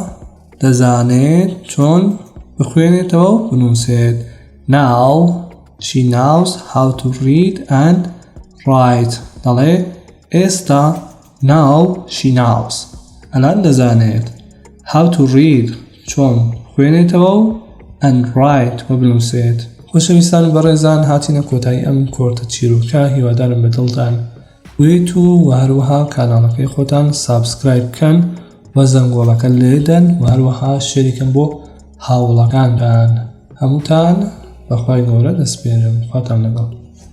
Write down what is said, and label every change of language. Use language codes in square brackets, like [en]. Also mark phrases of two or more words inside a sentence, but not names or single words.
[ckb] دەزانێت چۆن بخوێنێتەوە و بنووسێت [en] Now she knows how to read and write [ckb] دەڵێ ئێستا [en] Now she knows [ckb] ئەلان دەزانێت [en] how to read [ckb] چۆن خوێنێتەوە و [en] and write [ckb] و بنووسێت خۆشەویستان بەڕێزان هاتینە کۆتایی ئەم کۆرتە چیرۆکە هیوادارم بە دڵتان وێت و هەروەها کاناڵەکەی خۆتان سابسکرایب بکەن و زەنگۆڵەکە لێدەن و هەروەها شێریکەن بۆ هاوڵەکانتان هەمووتان بەخوای گەورە دەسپێرم خواتان لەگەڵ